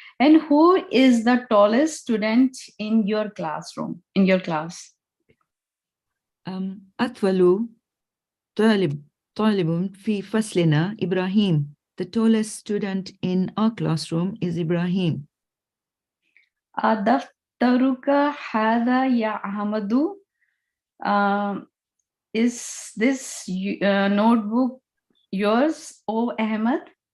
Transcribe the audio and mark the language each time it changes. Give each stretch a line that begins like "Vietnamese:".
English: And who is the tallest student in your classroom, in your class?
Arabic: أطول طالب في فصلنا إبراهيم.
English: The tallest student in our classroom is Ibrahim.
Arabic: دفترك هذا يا أحمد.
English: Is this notebook yours, O Ahmed?